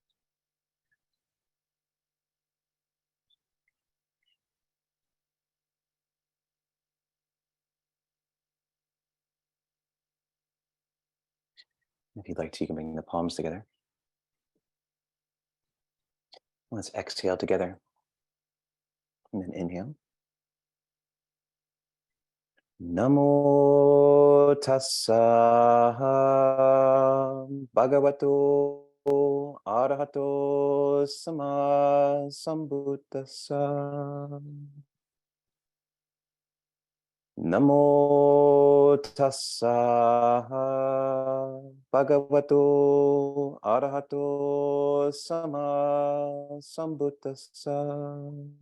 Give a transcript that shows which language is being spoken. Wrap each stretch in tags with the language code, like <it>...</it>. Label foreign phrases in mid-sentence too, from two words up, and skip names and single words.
<en>If you'd like to, you can bring the palms together. Let's exhale together. And then inhale.</en> <pi>Namo tassa bhagavato arahato sama sambuddhassa. Namo tassa bhagavato arahato sama sambuddhassa.</pi>